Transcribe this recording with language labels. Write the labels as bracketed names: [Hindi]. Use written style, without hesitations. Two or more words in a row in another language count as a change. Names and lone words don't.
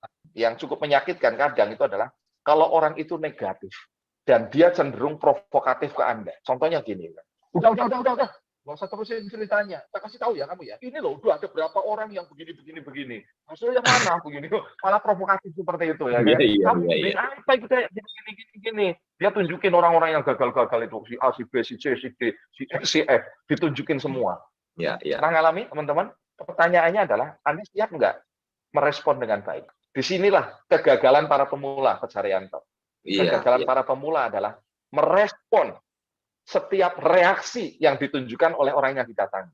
[Indonesian] Yang cukup menyakitkan kadang itu adalah kalau orang itu negatif dan dia cenderung provokatif ke Anda. Contohnya gini, udah, nggak usah terusin ceritanya. Saya kasih tahu ya kamu ya. Ini loh, udah ada berapa orang yang begini. Hasilnya mana begini? Malah provokatif seperti itu ya. Kamu apa itu kayak gini. Dia tunjukin orang-orang yang gagal-gagal itu si A, si B, si C, si D, si E, si F, ditunjukin semua. Pernah ngalami teman-teman? Pertanyaannya adalah Anda siap nggak merespon dengan baik? Disinilah kegagalan para pemula, Coach Haryanto. Kegagalan para pemula adalah merespon setiap reaksi yang ditunjukkan oleh orang yang didatangi.